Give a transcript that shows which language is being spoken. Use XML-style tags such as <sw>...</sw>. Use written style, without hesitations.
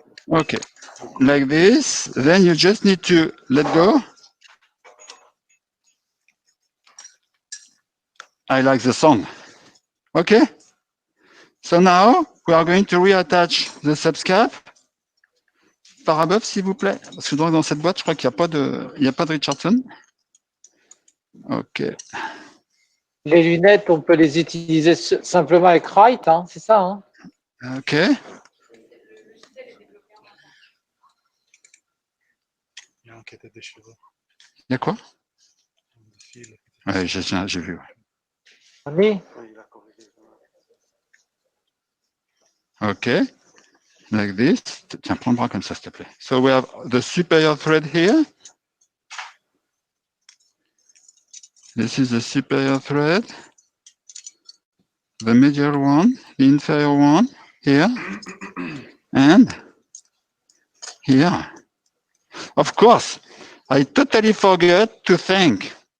<en>Okay. Like this. Then you just need to let go. I like the song. Okay. So now we are going to reattach the subscap.</en> <fr>Parabuff, s'il vous plaît. Parce que dans cette boîte, je crois qu'il n'y a pas de Richardson. OK. Les lunettes, on peut les utiliser simplement avec Wright, hein, c'est ça, hein? OK. Il y a un qui a des cheveux. Il y a quoi? Des fils. Ouais, j'ai vu. Oui.</fr> <en>OK. Like this.</en> <fr>Tiens, prends le bras comme ça, s'il te plaît.</fr> <en>So we have the superior thread here. This is the superior thread. The medial one, the inferior one here. And here. Of course, I totally forgot to thank.</en>